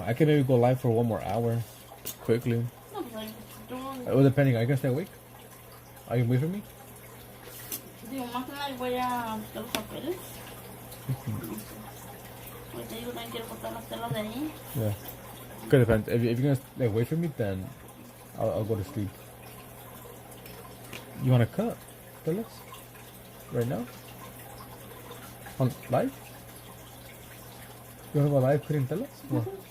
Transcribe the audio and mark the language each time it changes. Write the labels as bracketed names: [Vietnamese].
[English] I can maybe go live for 1 more hour, quickly. Well, depending. Are you gonna stay awake? Are you wait for me? [Spanish] Digo, más que nada voy a buscar los papeles. Pues te digo, también quiero cortar las telas de ahí. [English] Yeah. Good depends. If you're gonna like, wait for me, then I'll go to sleep. You wanna cut telas right now? On live? You wanna go live cutting telas? What?